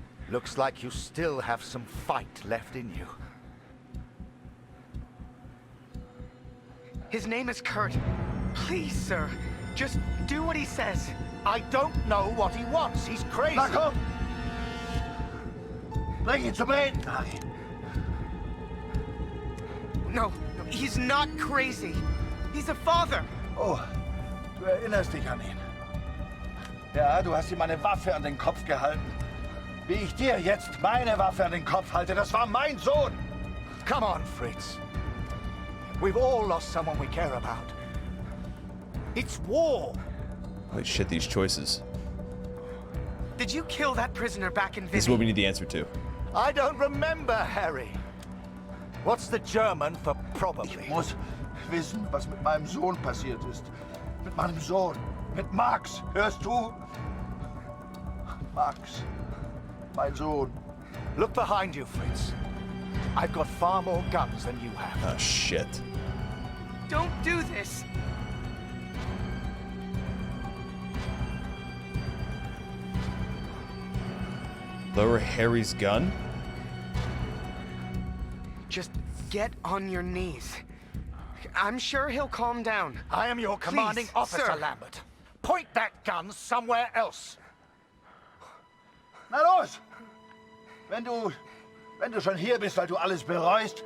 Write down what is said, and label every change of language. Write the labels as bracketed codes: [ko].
[en] Looks like you still have some fight left in you. His name is Kurt. Please, sir, just do what he says. I don't know what he wants. He's crazy. [de] Na komm! Bring ihn zum Reden, Harry. [en] No, he's not crazy. He's a father. [de] Oh, du erinnerst dich an ihn. Ja, du hast ihm eine Waffe an den Kopf gehalten. wie ich dir jetzt meine Waffe an den Kopf halte. Das war mein Sohn. [en] Come on, Fritz. We've all lost someone we care about. It's war. Holy shit, these choices. Did you kill that prisoner back in Vivi? This is what we need the answer to. I don't remember, Harry. What's the German for probably? [de] Ich muss wissen, was mit meinem Sohn passiert ist. Mit meinem Sohn. Mit Max. Hörst du? Max. Mein Sohn. [en] Look behind you, Fritz. I've got far more guns than you have. Oh, shit. Don't do this. Lower Harry's gun? Just get on your knees. I'm sure he'll calm down. I am your commanding Please, officer, sir. Lambert. Point that gun somewhere else. [de] Na los! Wenn du schon hier bist, weil du alles bereust.